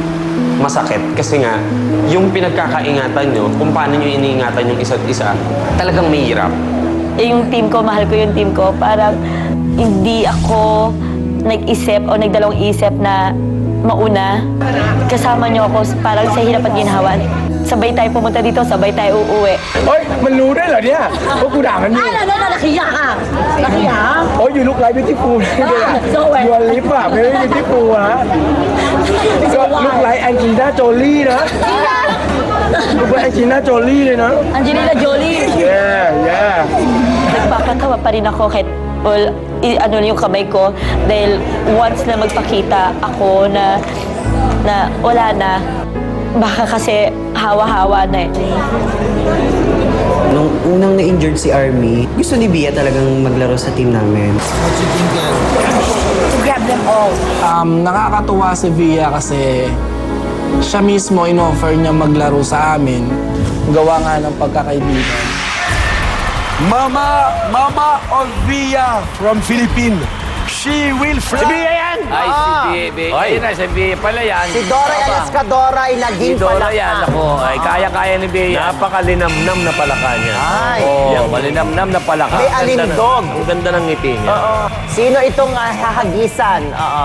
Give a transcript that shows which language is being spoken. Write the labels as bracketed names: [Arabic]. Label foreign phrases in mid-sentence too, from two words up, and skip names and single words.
[Filipino] Masakit kasi nga, yung pinagkakaingatan nyo, kung paano nyo iniingatan yung isa't isa, talagang mahirap. Yung team ko, mahal ko yung team ko. Parang hindi ako nag-isip o nagdalawang isip na mauna. Kasama niyo ako parang sa hirap at ginhawa. Sabay tayo pumunta dito, sabay tayo uuwi. [Thai] เฮ้ยมันรู้ได้เหรอเนี่ยว่ากูด่ามันอยู่ [Filipino] Nakiya ka! Nakiya? [Thai] โอ้ยอยู่ [English] look like beautiful [Thai] เลยอ่ะยูอลิฟอ่ะไม่ได้บิวตี้ฟูลฮะก็ [English] look like Angelina Jolie [Thai] นะ [English] look like Angelina Jolie [Thai] เลยนะ [Filipino] Angelina Jolie! yeah Nagpapatawa pa rin ako kahit ano yung kamay ko dahil once na magpakita ako na wala na, baka kasi hawa-hawa na eh. Nung unang na-injured si Army, gusto ni Bia talagang maglaro sa team namin. Nakakatuwa si Via kasi siya mismo in-offer niya maglaro sa amin. Gawa nga ng pagkakaibigan. [English] Mama Olvia from Philippines. She will fly. [Filipino] Si Bia yan! Ay, si Bia. Ayun na, si Bia pala yan. Si Dora Escadora ay naging Si Dora palaka. yan, ako. Ay, kaya-kaya ni Bia. Napakalinamnam na palaka niya. Ay. Oo, malinamnam na palaka. May alindog. Ang ganda ng ngiti niya. Oo. Sino itong hahagisan? Oo.